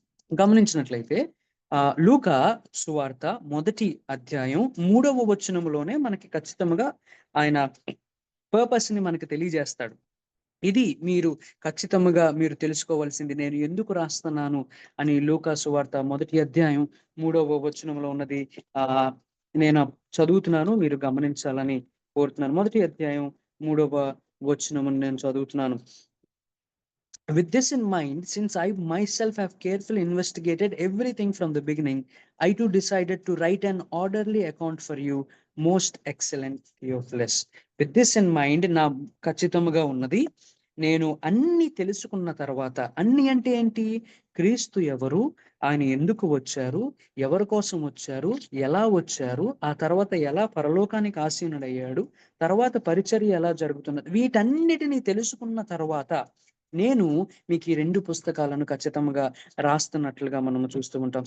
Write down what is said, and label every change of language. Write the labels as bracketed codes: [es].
[te] గమనించినట్లయితే లూకా సువార్త 1వ అధ్యాయం 3వ వచనములోనే మనకి ఖచ్చితంగా ఆయన పర్పస్ ని మనకి తెలియజేస్తాడు. ఇది మీరు ఖచ్చితంగా మీరు తెలుసుకోవాల్సింది. నేను ఎందుకు రాస్తున్నాను అని లూకా సువార్త 1వ అధ్యాయం 3వ వచనంలో ఉన్నది నేను చదువుతున్నాను, మీరు గమనించాలని కోరుతున్నాను. 1వ అధ్యాయం 3వ వచనము నేను చదువుతున్నాను. [en] With this in mind, since I myself have carefully investigated everything from the beginning, I too decided to write an orderly account for you, most excellent Theophilus. With this in mind, [te] నా ఖచ్చితంగా ఉన్నది, నేను అన్ని తెలుసుకున్న తర్వాత, అన్ని అంటే ఏంటి? క్రీస్తు ఎవరు, ఆయన ఎందుకు వచ్చారు, ఎవరి కోసం వచ్చారు, ఎలా వచ్చారు, ఆ తర్వాత ఎలా పరలోకానికి ఆసీనుడయ్యాడు, తర్వాత పరిచర్య ఎలా జరుగుతున్నది, వీటన్నిటిని తెలుసుకున్న తర్వాత నేను మీకు ఈ 2 పుస్తకాలను ఖచ్చితంగా రాస్తున్నట్లుగా మనము చూస్తూ ఉంటాం.